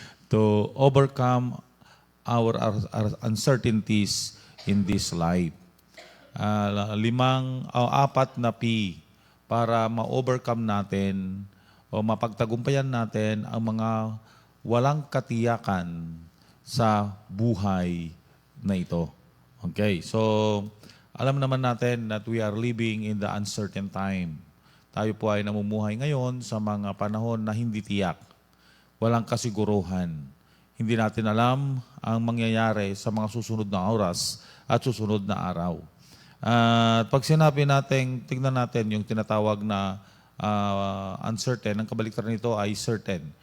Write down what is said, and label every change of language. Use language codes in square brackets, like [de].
[en] To overcome our uncertainties in this life. [tl] 4 na P para ma-overcome natin o mapagtagumpayan natin ang mga walang katiyakan sa buhay na ito. [en] Okay, so [tl] alam naman natin [en] that we are living in the uncertain time. [tl] Tayo po ay namumuhay ngayon sa mga panahon na hindi tiyak. Walang kasiguruhan. Hindi natin alam ang mangyayari sa mga susunod na oras at susunod na araw. At pag sinabi natin, tignan natin yung tinatawag na uncertain, ang kabaliktaran nito ay certain.